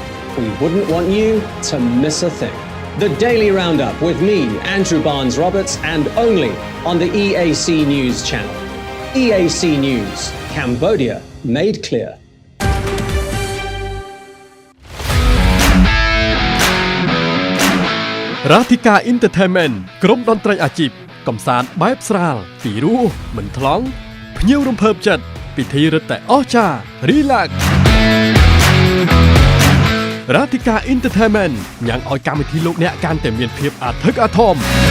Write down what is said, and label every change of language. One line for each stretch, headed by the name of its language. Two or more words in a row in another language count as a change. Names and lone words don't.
English: We wouldn't want you to miss a thing. The Daily Roundup with me, Andrew Barnes-Roberts, and only on the EAC News channel. EAC News, Cambodia made clear.
Khmer: Ratika Entertainment ក្រុមតន្ត្រីអាជីពកំសាន្តបែបស្រាលពីរោះមិនថ្លង់ភ្ញៀវរំភើបចិត្តពិធីរឹតតែអស្ចារ្យ Relax Ratika Entertainment ញ៉ាំងឲ្យកម្មវិធីលោកអ្នកកាន់តែមានភាពអធិកអធម